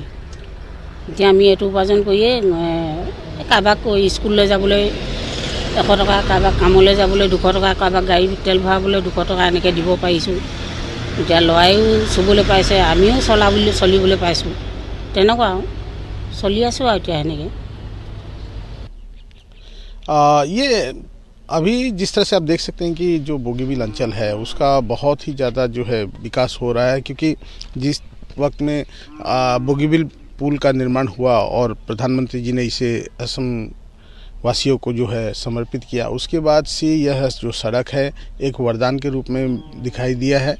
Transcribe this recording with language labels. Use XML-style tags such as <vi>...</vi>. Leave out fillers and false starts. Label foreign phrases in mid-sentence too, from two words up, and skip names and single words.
<as>এতিয়া আমি এইটো উপাৰ্জন কৰিয়ে কাৰোবাক স্কুললৈ যাবলৈ 100 টকা, কাৰোবাক কামলৈ যাবলৈ 200 টকা, কাৰোবাক গাড়ী তেল ভৰাবলৈ 200 টকা এনেকৈ দিব পাৰিছোঁ। এতিয়া ল'ৰায়ো চুবলৈ পাইছে, আমিও চলিবলৈ পাইছোঁ, তেনেকুৱা আৰু চলি আছোঁ আৰু এতিয়া সেনেকৈ।</as> <hi>ये अभी जिस तरह से आप देख सकते हैं कि जो बोगीबिल अंचल है उसका बहुत ही ज़्यादा जो है विकास हो रहा है, क्योंकि जिस वक्त में बोगीबिल पुल का निर्माण हुआ और प्रधानमंत्री जी ने इसे असम वासियों को जो है समर्पित किया, उसके बाद से यह जो सड़क है एक वरदान के रूप में दिखाई दिया है।</hi>